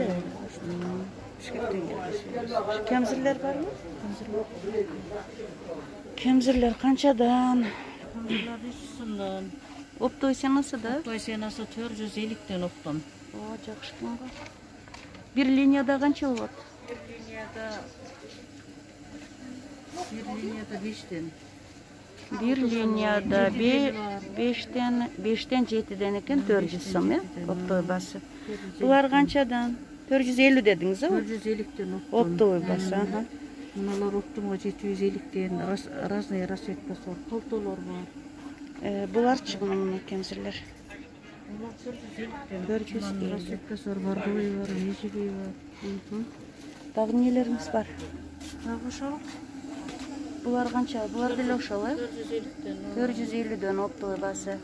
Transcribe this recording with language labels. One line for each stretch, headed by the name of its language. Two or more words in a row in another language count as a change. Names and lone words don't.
Kyrgyz: Бишкектен келди. Кемзирлер барбы? Кемзирлер канчадан? Кемзирлер 300'dan. Оптовый сенасы да? Оптовый сенасы 450'тен оптом. О, жакшы экен го. Бир линияда канча болот? Бир линияда 5'тен. Бир линияда 5'тен 7'den экен 400 сом, э? Оптовый басы. Булар канчадан? 450 дедиңиз, э? 450'ten oптом. Оптовый басы, аха. Мыналар оптомго 750'тен разный расцветкасы бар, полтолор бар. Буларчы муну кемсирлер? 450'тен. 450. Расцветкасы бар, бордовый бар, нежевый бар. Дагы нелериңиз бар? Дагы ошол. Булар канча? Булар деле ошол, э? 450'тен. 450'дөн оптовый басы.